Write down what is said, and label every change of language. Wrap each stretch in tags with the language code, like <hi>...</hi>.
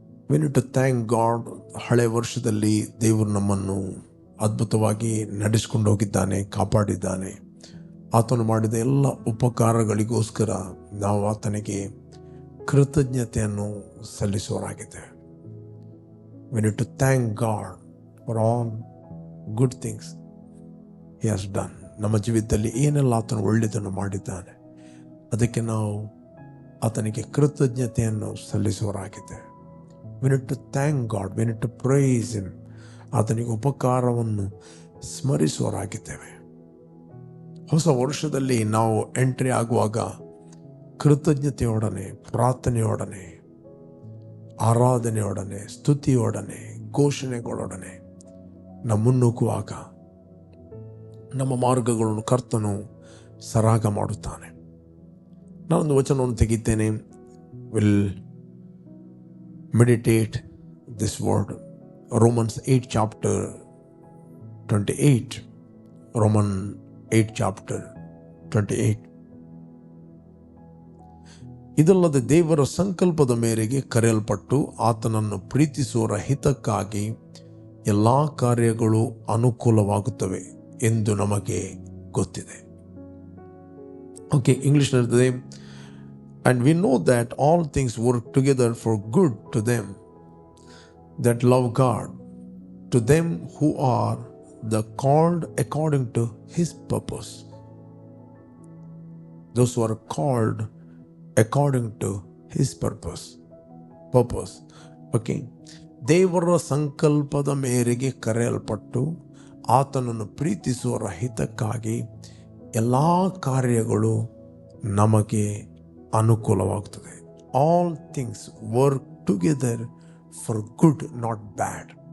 <en>we need to thank God.</en> <kn>ಹಳೆ ವರ್ಷದಲ್ಲಿ ದೇವರು ನಮ್ಮನ್ನು ಅದ್ಭುತವಾಗಿ ನಡೆಸಿಕೊಂಡು ಹೋಗಿದ್ದಾನೆ, ಕಾಪಾಡಿದ್ದಾನೆ. ಆತನು ಮಾಡಿದ ಎಲ್ಲ ಉಪಕಾರಗಳಿಗೋಸ್ಕರ ನಾವು ಆತನಿಗೆ ಕೃತಜ್ಞತೆಯನ್ನು ಸಲ್ಲಿಸುವರಾಗಿದ್ದೇವೆ.</kn> <en>we need to thank God for all good things he has done.</en> <kn>ನಮ್ಮ ಜೀವಿತದಲ್ಲಿ ಏನೆಲ್ಲ ಆತನು ಒಳ್ಳೆಯದನ್ನು ಮಾಡಿದ್ದಾನೆ, ಅದಕ್ಕೆ ನಾವು ಆತನಿಗೆ ಕೃತಜ್ಞತೆಯನ್ನು ಸಲ್ಲಿಸುವರಾಗಿದ್ದೇವೆ.</kn> <en>we need to thank God, we need to praise him.</en> <kn>ಆತನಿಗೆ ಉಪಕಾರವನ್ನು ಸ್ಮರಿಸುವರಾಗಿದ್ದೇವೆ. ಹೊಸ ವರ್ಷದಲ್ಲಿ ನಾವು ಎಂಟ್ರಿ ಆಗುವಾಗ ಕೃತಜ್ಞತೆಯೊಡನೆ, ಪ್ರಾರ್ಥನೆಯೊಡನೆ, ಆರಾಧನೆಯೊಡನೆ, ಸ್ತುತಿಯೊಡನೆ, ಘೋಷಣೆಗಳೊಡನೆ ನಾವು ಮುನ್ನುಗ್ಗುವಾಗ ನಮ್ಮ ಮಾರ್ಗಗಳನ್ನು ಕರ್ತನು ಸರಾಗ ಮಾಡುತ್ತಾನೆ. ನಾನೊಂದು ವಚನವನ್ನು ತೆಗಿತೇನೆ.</kn> <en>Will meditate this word. Romans 8 chapter 28. Romans 8 chapter 28.</en> <kn>ಇದಲ್ಲದೆ ದೇವರ ಸಂಕಲ್ಪದ ಮೇರೆಗೆ ಕರೆಯಲ್ಪಟ್ಟು ಆತನನ್ನು ಪ್ರೀತಿಸುವವರ ಹಿತಕ್ಕಾಗಿ ಎಲ್ಲ ಕಾರ್ಯಗಳು ಅನುಕೂಲವಾಗುತ್ತವೆ ಎಂದು ನಮಗೆ ಗೊತ್ತಿದೆ.</kn> <en>okay,</en> <kn>ಇಂಗ್ಲಿಷ್ನಲ್ಲಿರ್ತದೆ,</kn> <en>and we know that all things work together for good to them that love God, to them who are the called according to his purpose. Those who are called according to his purpose. Okay.</en> <kn>ದೇವರ ಸಂಕಲ್ಪದ ಮೇರೆಗೆ ಕರೆಯಲ್ಪಟ್ಟು ಆತನನ್ನು ಪ್ರೀತಿಸುವವರ ಹಿತಕ್ಕಾಗಿ ಎಲ್ಲ ಕಾರ್ಯಗಳು ನಮಗೆ ಅನುಕೂಲವಾಗುತ್ತದೆ.</kn> <en>All things work together for good, not bad.</en>